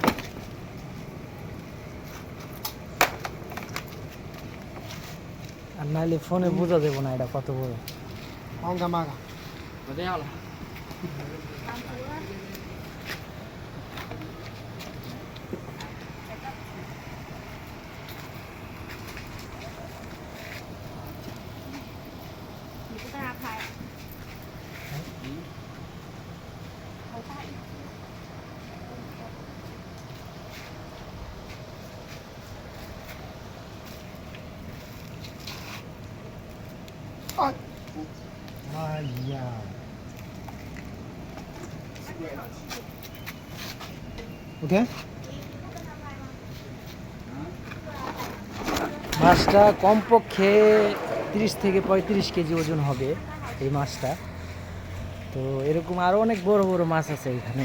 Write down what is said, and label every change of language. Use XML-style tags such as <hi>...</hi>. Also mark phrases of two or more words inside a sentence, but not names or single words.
<bn>আর নাহলে ফোনে বোঝা দেবো না এটা কত বড়।</bn> <zh>我这样了。满足了。你不带他拍？好大一只。哎呀，</zh> <bn>ওকে মাছটা কমপক্ষে 30 থেকে 35 কেজি ওজন হবে এই মাছটা। তো এরকম আরও অনেক বড় বড় মাছ আছে এখানে।</bn>